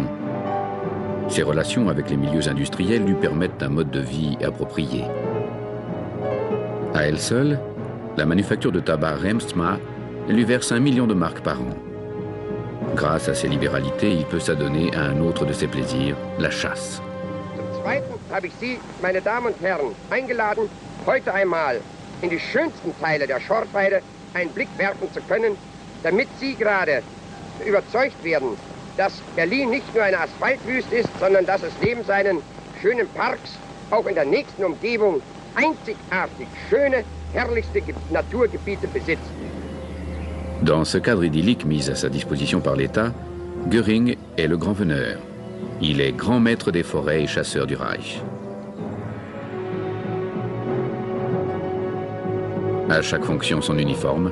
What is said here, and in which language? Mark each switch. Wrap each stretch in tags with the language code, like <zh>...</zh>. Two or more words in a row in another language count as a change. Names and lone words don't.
<fr>Ses relations avec les milieux industriels lui permettent un mode de vie approprié. À elle seule, la manufacture de tabac Remsma lui verse 1 million de marks par an. Grâce à ses libéralités, il peut s'adonner à un autre de ses plaisirs, la chasse.</fr> <de>Zum Zweiten habe ich Sie, meine Damen und Herren, eingeladen, heute einmal in die schönsten Teile der Schorfheide einen Blick werfen zu können, damit Sie gerade überzeugt werden, dass Berlin nicht nur eine Asphaltwüste ist, sondern dass es neben seinen schönen Parks auch in der nächsten Umgebung einzigartig schöne, herrlichste Naturgebiete besitzt.</de> <fr>Dans ce cadre idyllique mis à sa disposition par l'État, Göring est le grand veneur. Il est grand maître des forêts et chasseur du Reich. À chaque fonction son uniforme.</fr>